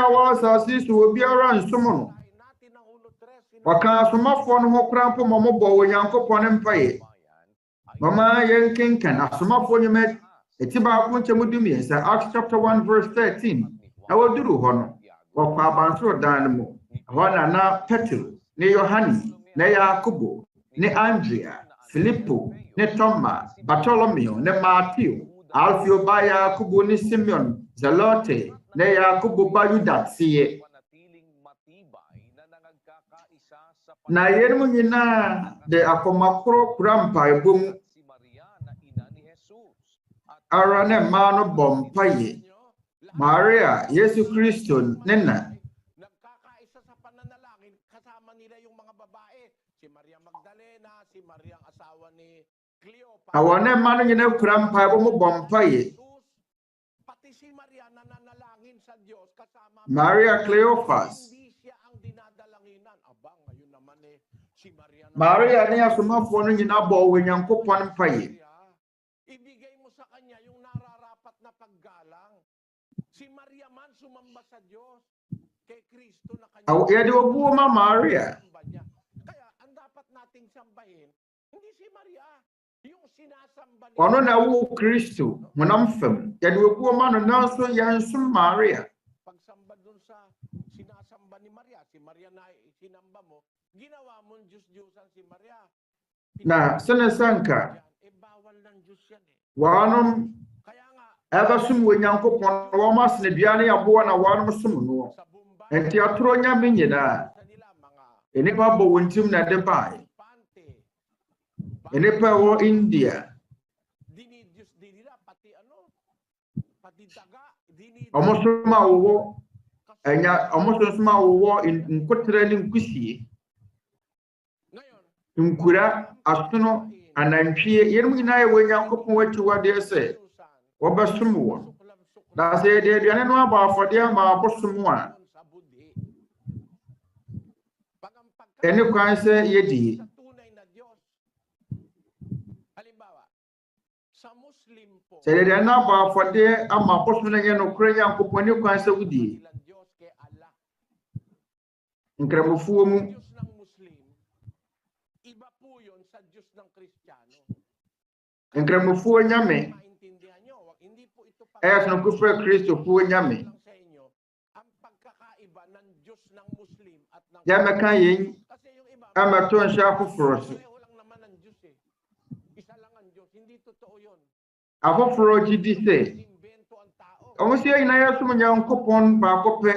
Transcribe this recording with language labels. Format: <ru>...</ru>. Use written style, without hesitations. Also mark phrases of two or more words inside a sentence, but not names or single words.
<ak>wɔ asase so obiara nsom no wɔka asomafoɔ no ho kura mpo ma mo bɔ wɔ Nyankopɔn mpae mama yɛnkenkan asomafoɔ nyɛma eti baako nkyɛmu dumiɛnsa</ak> <en>Acts chapter 1:13</en> <ak>na wɔduru hɔ no wɔkɔ abansoro dan no mu hɔ na Petro ne Yohane ne Yakobo ne Andrea Filipo ne Toma Bartolomeo ne Mateo Alfio ba Yakobo ne Simeon Zelote ne Yakobo ba Yuda tiye na yɛn nyinaa de akɔmakoro kura mpaebɔ mu ara ne mmaa no bɔ mpaeɛ Maria Yesu Kristo ne na</ak> <tl>nagkakaisa sa pananalangin kasama nila yung mga babae si Maria Magdalena si Maria ang asawa ni Cleopas</tl> <ak>awɔ ne mmaa no nyinaa kura mpaebɔ mu bɔ mpaeɛ</ak> <tl>pati si Maria nananalangin sa Diyos kasama Maria Cleophas hindi siya ang dinadalanginan aba ngayon naman si</tl> <ak>Maria ne asomafoɔ no nyinaa bɔ wɔ Nyankopɔn mpaeɛ</ak> <tl>ibigay mo sa kanya yung nararapat na paggalang si Maria man sumamba sa Diyos kay Kristo na kanya</tl> <ak>yɛde obuo ma Maria</ak> <tl>kaya ang dapat nating sambahin hindi si Maria</tl> <ak>Ono na wo Kristo honam fam yɛde obuo ma no nanso yɛnsom Maria</ak> <tl>Pagsamba dun sa sinasamba ni Maria, si Maria na sinamba mo, ginawa mong Diyos-Diyosan si Maria.</tl> <ak>na sene sanka</ak> <tl>Bawal ng Diyos yan eh.</tl> <ak>wanom</ak> <tl>Kaya nga,</tl> <ak>ɛbɛsom wɔ Nyankopɔn wɔn asene duane aboa na wanom som no</ak> <tl>sa Bombay,</tl> <ak>enti atoro nyame nyinaa</ak> <tl>sa nila mga</tl> <ak>enipa bɔ wɔn tim na de bae</ak> <tl>pante,</tl> <ak>enipa wɔ India</ak> <tl>dinidiyos din nila, pati ano, pati daga, dinidiyos.</tl> <ak>ɔmo som a wɔwɔ ɔmo som a wɔwɔ nkotere ne nkusie</ak> <tl>Ngayon,</tl> <ak>nkura asono anantwie yenom nyinaa yɛ wɔ Nyankopɔn akyiwadeɛ sɛ wɔbɛsom wɔn na sɛ yɛde aduane no abɔ afɔdeɛ ama abosom a</ak> <tl>sa budhi,</tl> <ak>ɛne kwan sɛ yɛdie</ak> <tl>sa tunay na Diyos. Halimbawa, sa Muslim po,</tl> <ak>sɛ yɛde aduane abɔ afɔdeɛ ama abosom no nyɛ nokorɛ Nyankopɔn ne kwan sɛ wodie</ak> <tl>ilang Diyos kay Allah.</tl> <ak>nkramofoɔ mu</ak> <tl>Diyos ng Muslim, iba po yun sa Diyos ng Kristiyano.</tl> <ak>nkramofoɔ nyame</ak> <tl>Maintindihan nyo, hindi po ito</tl> <ak>ɛyɛ sonokofrɛ Kristofoɔ nyame</ak> <tl>lang sa inyo ang pagkakaiba ng Diyos ng Muslim at ng</tl> <ak>yɛmɛka yɛn</ak> <tl>kasi yung iba</tl> <ak>ɛmɛto nhyɛ afoforɔ so</ak> <tl>pareho lang naman ang Diyos eh. Isa lang ang Diyos, hindi totoo yun.</tl> <ak>afoforɔ gye di sɛ</ak> <tl>Invento ang tao.</tl> <ak>ɔmo sɛ yɛn nyinaa yɛsom Nyankopɔn baako pɛ</ak>